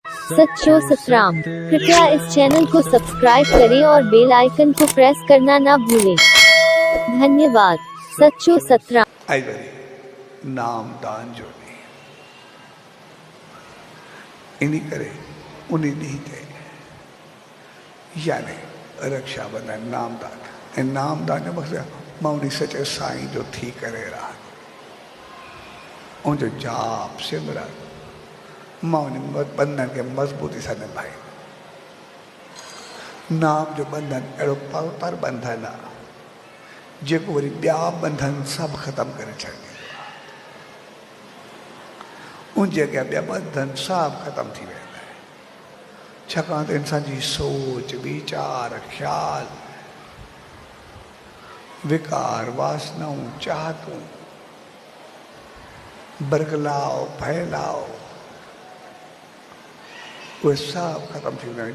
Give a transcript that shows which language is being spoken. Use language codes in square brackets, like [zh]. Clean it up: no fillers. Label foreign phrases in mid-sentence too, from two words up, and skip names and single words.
[sd] सच्चो सतराम। [hi] कृपया इस चैनल को सब्सक्राइब करें और बेल आइकन को प्रेस करना ना भूलें। [sd] धन्यवाद। सच्चो सतराम। आई वरी नाम दान जो नहीं इन्हीं करे उन्हीं नहीं थे यानी रक्षाबंधन नामदान ऐं नामदान जो मक़सदु मां उन सचे साईं जो थी करे रहा उनजो जाप सिमरन मां उन बंधन के मज़बूती सां निभाई। नाम जो बंधन अहिड़ो पवित्र बंधन आहे जेको वरी ॿिया बंधन सभु ख़तमु करे छॾींदो आहे। उन जे अॻियां ॿिया बंधन सभु ख़तमु थी वेंदा आहिनि छाकाणि त इंसान जी सोच वीचार ख़्याल विकार वासनाऊं चाहतूं बरगलाव फैलाव उहे सभु ख़तमु थी वेंदा आहिनि।